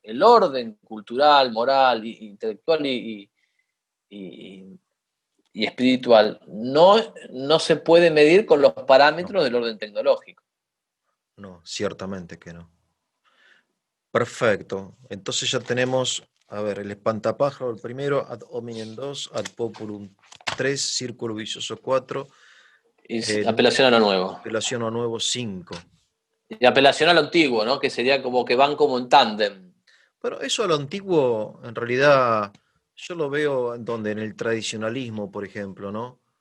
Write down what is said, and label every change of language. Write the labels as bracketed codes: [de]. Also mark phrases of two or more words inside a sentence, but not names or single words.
[es] El orden cultural, moral, intelectual y- y espiritual no se puede medir con los No, parámetros del orden tecnológico. no, ciertamente que no. Perfecto. Entonces ya tenemos, a ver, el espantapájaro el primero, [la] ad hominem 2, ad populum 3, [es] círculo vicioso 4, Y apelación a lo nuevo. apelación a nuevo 5. Y apelación a lo antiguo, ¿no? Que sería como que van como en tándem. Pero eso a lo antiguo, en realidad, yo lo veo en donde, en el tradicionalismo, por ejemplo, ¿no?